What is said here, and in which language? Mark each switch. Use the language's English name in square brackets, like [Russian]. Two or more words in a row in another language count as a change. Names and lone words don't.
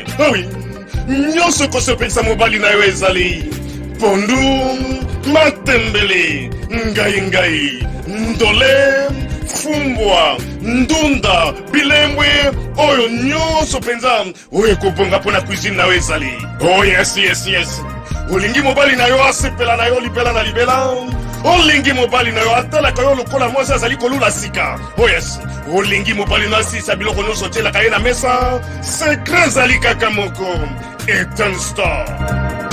[Lingala] Eh oui, nyonso ko so penza mobali na yo ezali. Pondu, matembele, ngai, ndole, fumbwa, ndunda, bilembwe, oyo nyonso penza, oyo kobonga pona cuisine na ezali. [English] Oh yes, yes, yes. [Lingala] Olingi mobali na yo asepela na yo libela na libela. Olingi mobali na yo atala kayo lokola mwasi azali kolula sika. [English] Oh yes. [Lingala] Olingi mobali na si sabiloko nyonso tiela kaye na mesa. Secret zali kaka moko. Eden Store.